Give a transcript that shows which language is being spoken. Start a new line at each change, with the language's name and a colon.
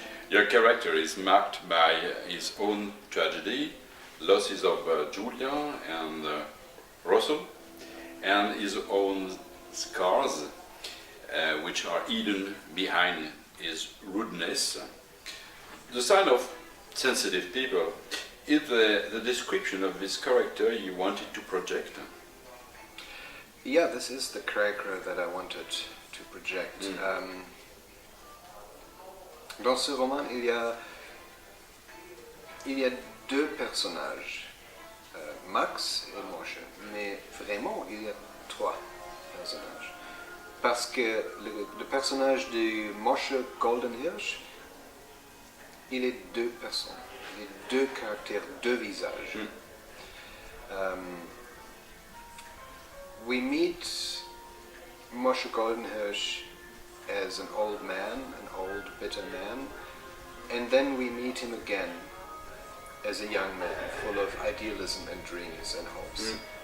English: Your character is marked by his own tragedy, losses of Julia and Russell, and his own scars, which are hidden behind his rudeness. The sign of sensitive people is the description of this character you wanted to project. Yeah, this is the character that I wanted to project.
French: Dans ce roman, il y a deux personnages, Max et Moshe, mais vraiment il y a trois personnages. Parce que le personnage de Moshe Goldenhirsch, il est deux personnes, il est deux caractères, deux visages.
English: We meet Moshe Goldenhirsch as an old man, an old bitter man, and then we meet him again as a young man full of idealism and dreams and hopes.